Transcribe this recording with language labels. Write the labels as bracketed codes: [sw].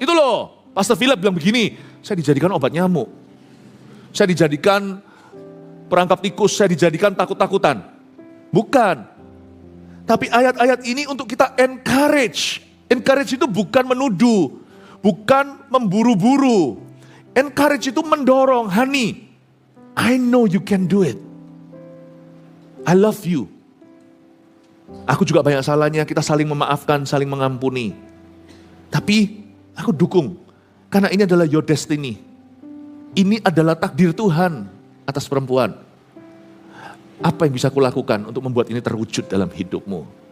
[id] Itu loh, Pastor Philip bilang begini, saya dijadikan obat nyamuk. Saya dijadikan perangkap tikus, saya dijadikan takut-takutan. Bukan. Tapi ayat-ayat ini untuk kita encourage. Encourage itu bukan menuduh, bukan memburu-buru. Encourage itu mendorong, [en] honey, I know you can do it. I love you. [id] Aku juga banyak salahnya, kita saling memaafkan, saling mengampuni. Tapi aku dukung, karena ini adalah [en] your destiny. [id] Ini adalah takdir Tuhan atas perempuan. Apa yang bisa aku lakukan untuk membuat ini terwujud dalam hidupmu?